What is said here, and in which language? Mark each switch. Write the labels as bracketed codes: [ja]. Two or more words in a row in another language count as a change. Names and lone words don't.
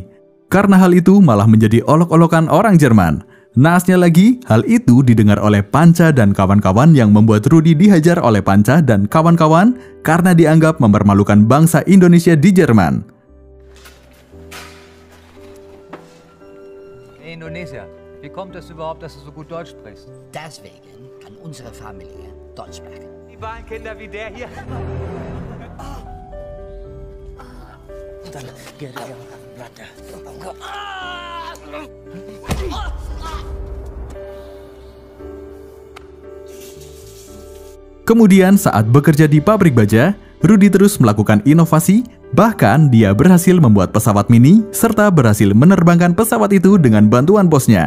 [id] Karena hal itu malah menjadi olok-olokan orang Jerman. Naasnya lagi, hal itu didengar oleh Panca dan kawan-kawan yang membuat Rudy dihajar oleh Panca dan kawan-kawan karena dianggap mempermalukan bangsa Indonesia di Jerman. Indonesia. [de] Wie kommt es überhaupt, dass du so gut Deutsch sprichst? Deswegen kann unsere Familie Deutsch sprechen. Die Kinder wie der hier. Dann geht er Platte. [id] Kemudian saat bekerja di pabrik baja, Rudy terus melakukan inovasi, bahkan dia berhasil membuat pesawat mini serta berhasil menerbangkan pesawat itu dengan bantuan bosnya.